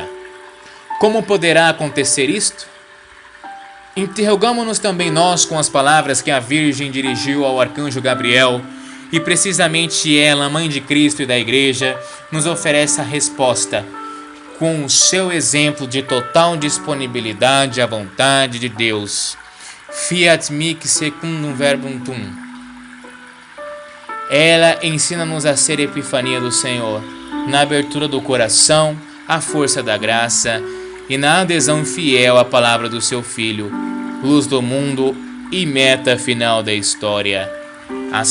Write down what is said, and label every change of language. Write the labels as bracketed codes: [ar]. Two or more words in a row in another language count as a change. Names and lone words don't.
[pt] Como poderá acontecer isto? Interrogamo-nos também nós com as palavras que a Virgem dirigiu ao arcanjo Gabriel, e precisamente ela, Mãe de Cristo e da Igreja, nos oferece a resposta, com o seu exemplo de total disponibilidade à vontade de Deus. [la] Fiat mihi secundum verbum tuum. [pt] Ela ensina-nos a ser epifania do Senhor, na abertura do coração, à força da graça e na adesão fiel à palavra do seu Filho, luz do mundo e meta final da história.